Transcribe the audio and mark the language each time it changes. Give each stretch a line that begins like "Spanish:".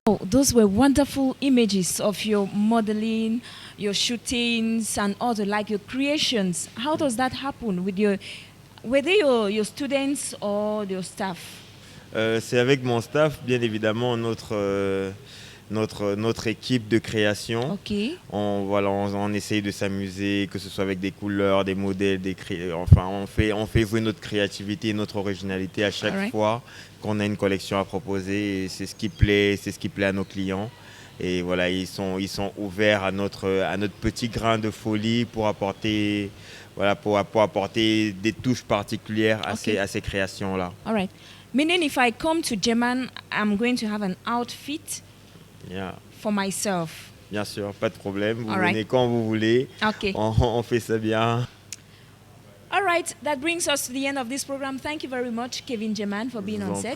English: those were wonderful images of your modeling, your shootings, and other like your creations. How does that happen with were they your students or your staff?
French: C'est avec mon staff, bien évidemment, notre équipe de création.
English: Ok.
French: On essaye de s'amuser, que ce soit avec des couleurs, des modèles, enfin on fait jouer notre créativité et notre originalité à chaque fois qu'on a une collection à proposer. Et c'est ce qui plaît à nos clients. Et voilà, ils sont ouverts à notre petit grain de folie pour apporter des touches particulières à ces créations-là.
English: All right. Meaning if I come to German, I'm going to have an outfit for myself.
French: Bien sûr, pas de problème. Vous venez quand vous voulez.
English: Okay.
French: On fait ça bien.
English: All right, that brings us to the end of this program. Thank you very much, Kevin German, for being on set.